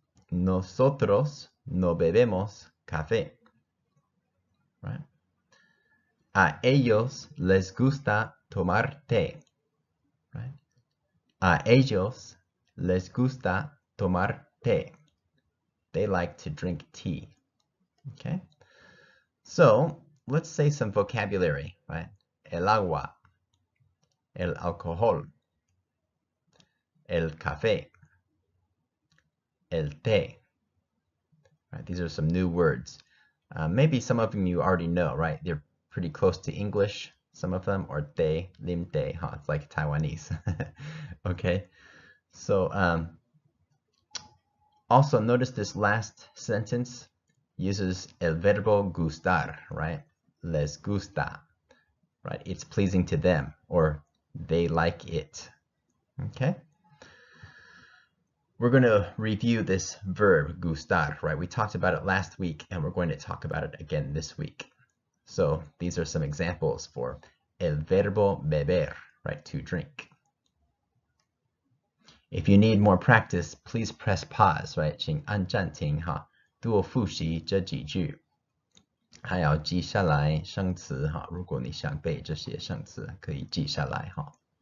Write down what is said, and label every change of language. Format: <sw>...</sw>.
<es>Nosotros no bebemos café. Right? A ellos les gusta tomar té. Right? A ellos les gusta tomar té.</es> <en>They like to drink tea. Okay? So, let's say some vocabulary, right?</en> <es>El agua, el alcohol, el café, el té.</es> <en>Right? These are some new words. Maybe some of them you already know, right? They're pretty close to English, some of them, or te, lim te, huh? It's like Taiwanese. Okay, so also notice this last sentence uses</en> <es>el verbo gustar,</es> <en>right?</en> <es>Les gusta,</es> <en>right? It's pleasing to them, or they like it. Okay, we're going to review this verb gustar, right? We talked about it last week, and we're going to talk about it again this week. So these are some examples for</en> <es>el verbo beber,</es> <en>right, to drink. If you need more practice, please press pause, right?</en> <zh>请按暂停哈，多复习这几句，还要记下来生词哈。如果你想背这些生词，可以记下来哈。</zh>